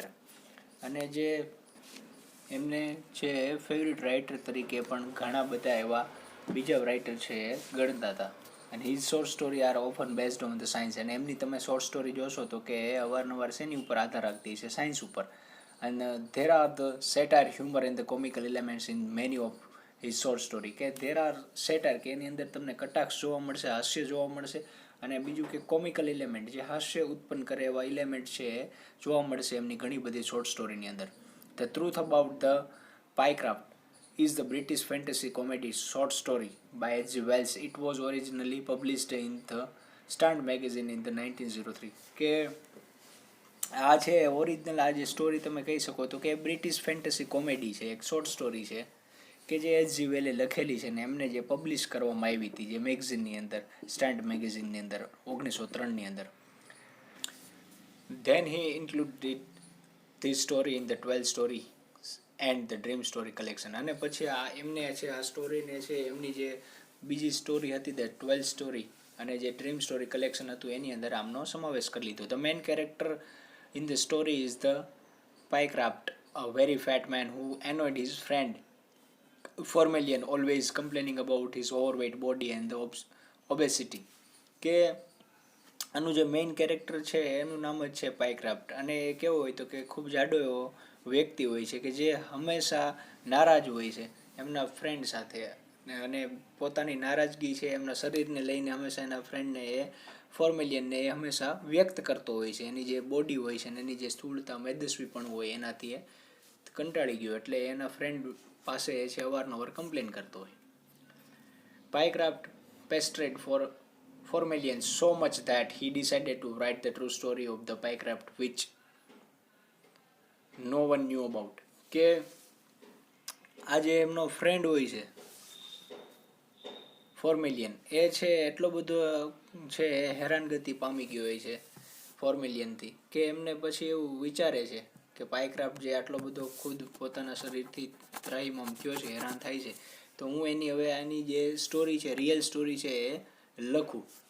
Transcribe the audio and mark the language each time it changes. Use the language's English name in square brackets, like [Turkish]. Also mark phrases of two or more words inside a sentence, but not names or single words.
[Gujarati] અને જે એમને છે ફેવરિટ રાઇટર તરીકે પણ ઘણા બધા એવા બીજા રાઇટર છે એ ગણતા હતા. [English] And his short story are often based on the science. [Gujarati] અને એમની તમે [English] short story [Gujarati] જોશો તો કે એ અવારનવાર શેની ઉપર આધાર રાખતી છે, સાયન્સ ઉપર. [English] and there are the satire, humor and the comical elements in many of his short story. [Gujarati] કે [English] there are satire [Gujarati] કે એની અંદર તમને કટાક્ષ જોવા મળશે, હાસ્ય જોવા મળશે, અને બીજું કે [English] comical element [Gujarati] જે હાસ્ય ઉત્પન્ન કરે એવા એલિમેન્ટ છે એ જોવા મળશે એમની ઘણી બધી શોર્ટ સ્ટોરીની અંદર. [English] ધ ટ્રુથ અબાઉટ ધ પાયક્રાફ્ટ is the British fantasy comedy short story by H.G. Wells. It was originally published in the Stand magazine in the 1903. [Gujarati] કે આ છે ઓરિજિનલ, આ જે સ્ટોરી તમે કહી શકો તો કે [English] British fantasy comedy [Gujarati] છે, એક [English] short story [Gujarati] છે કે જે H.G. વેલે લખેલી છે ને એમને જે પબ્લિશ કરવામાં આવી હતી જે મેગઝીનની અંદર, સ્ટેન્ડ મેગેઝિનની અંદર 1903ની અંદર. [English] Then he included this story in the 12 story and the dream story collection. [Gujarati] અને પછી આ એમને છે આ સ્ટોરીને છે એમની જે બીજી સ્ટોરી હતી ધ 12 સ્ટોરી અને જે [English] dream story collection [Gujarati] હતું એની અંદર આમનો સમાવેશ કરી લીધો. [English] The main character in the story is the Pycraft, a very fat man who annoyed his friend Formalian, always complaining about his overweight body and the obesity. [Gujarati] કે આનું જે [English] main character [Gujarati] છે એનું નામ જ છે પાયક્રાફ્ટ. અને એ કેવો હોય તો કે ખૂબ જાડો એવો વ્યક્તિ હોય છે કે જે હંમેશા નારાજ હોય છે એમના ફ્રેન્ડ સાથે, અને પોતાની નારાજગી છે એમના શરીરને લઈને હંમેશા એના ફ્રેન્ડને એ ફોર્મેલિયનને એ હંમેશા વ્યક્ત કરતો હોય છે. એની જે બોડી હોય છે ને એની જે સ્થૂળતા મેદસ્વી પણ હોય એનાથી એ કંટાળી ગયો એટલે એના ફ્રેન્ડ પાસે એ છે અવારનવાર કમ્પ્લેન કરતો હોય. [English] પાયક્રાફ્ટ pestered Formalian so much that he decided to write the true story of the Pycraft which no one knew about. [Gujarati] કે આ જે એમનો ફ્રેન્ડ હોય છે ફોર્મેલિયન એ છે એટલો બધો છે હેરાનગતિ પામી ગયો હોય છે ફોર્મેલિયનથી કે એમને પછી એવું વિચારે છે કે પાયક્રાફ્ટ જે આટલો બધો ખુદ પોતાના શરીરથી ત્રાહિમામ થયો છે, હેરાન થાય છે, તો હું એની હવે આની જે સ્ટોરી છે [English] real story [Gujarati] છે એ લખું.